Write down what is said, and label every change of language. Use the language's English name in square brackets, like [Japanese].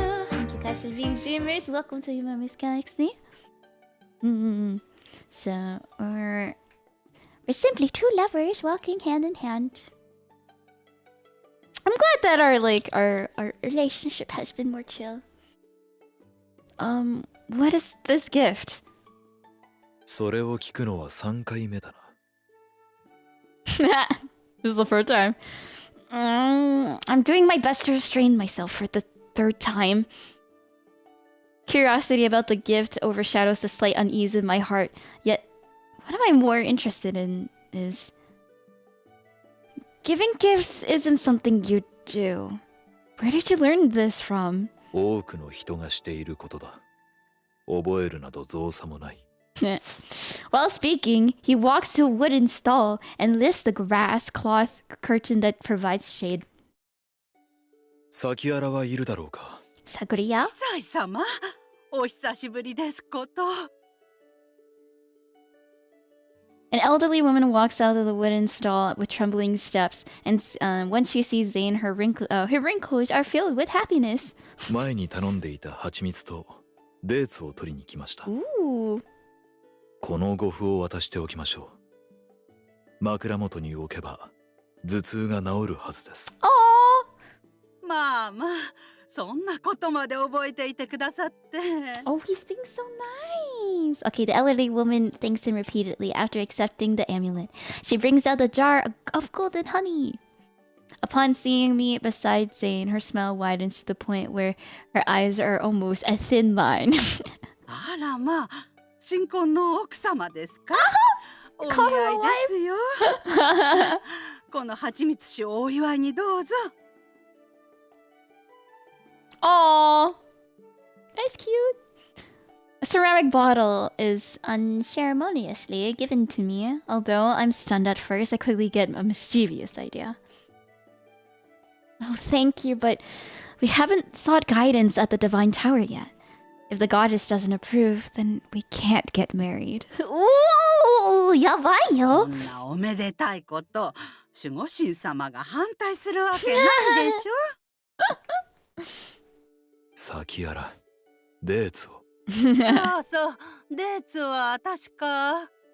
[English] Thank you guys for being dreamers. Welcome to Yumemi's Galaxy. So, we're We're simply two lovers walking hand in hand. I'm glad that our relationship has been more chill. What is this gift? [Japanese] それを聞くのは3回目だな。 [English] This is the first time. I'm doing my best to restrain myself for the third time. Curiosity about the gift overshadows the slight unease in my heart. Yet, what am I more interested in is... Giving gifts isn't something you do. Where did you learn this from? [Japanese] 多くの人がしていることだ。覚えるなど造作もない。 [English] While speaking, he walks to a wooden stall and lifts the grass cloth curtain that provides shade. [Japanese] 先原はいるだろうか。 𝐻𝒶𝓈𝒽𝓶? 司様、お久しぶりですこと。 [English] An elderly woman walks out of the wooden stall with trembling steps, and when she sees Zayne, her wrinkles are filled with happiness. [Japanese] 前に頼んでいた蜂蜜とデーツを取りに来ました。 [English] Ooh. [Japanese] この呉服を渡しておきましょう。枕元に置けば頭痛が治るはずです。まあまあ、そんなことまで覚えていてくださって。 [English] Oh, he's being so nice. Okay, the elderly woman thanks him repeatedly after accepting the amulet. She brings out the jar of golden honey. Upon seeing me beside Zayne, her smile widens to the point where her eyes are almost a thin line. [Japanese] あらまあ、新婚の奥様ですか？お似合いですよ。さあ、この蜂蜜酒をお祝いにどうぞ。 [English] Aww, that's cute. A ceramic bottle is unceremoniously given to me. Although I'm stunned at first, I quickly get a mischievous idea. Oh, thank you, but we haven't sought guidance at the Divine Tower yet. If the goddess doesn't approve, then we can't get married. [Japanese] Ooh, やばいよ。そんなおめでたいこと、守護神様が反対するわけないでしょ。先原、デーツを。そうそう、デーツは確か。